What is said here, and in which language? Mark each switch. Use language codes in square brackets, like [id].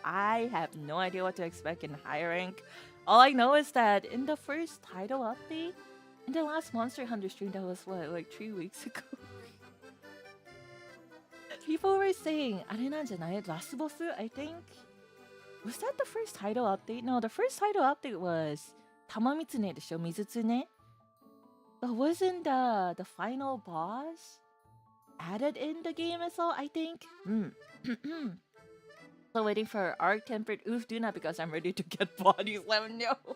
[en] I have no idea what to expect in high rank. All I know is that in the first title update, in the last Monster Hunter stream, that was like 3 weeks ago. People were saying, [ja] あれなんじゃない? [en] Last boss, I think. Was that the first title update? No, the first title update was [ja] 玉狐でしょ、水狐? [en] But wasn't the final boss added in the game as well, I think? So waiting for Arc Tempered Duna because I'm ready to get bodies. Let me know.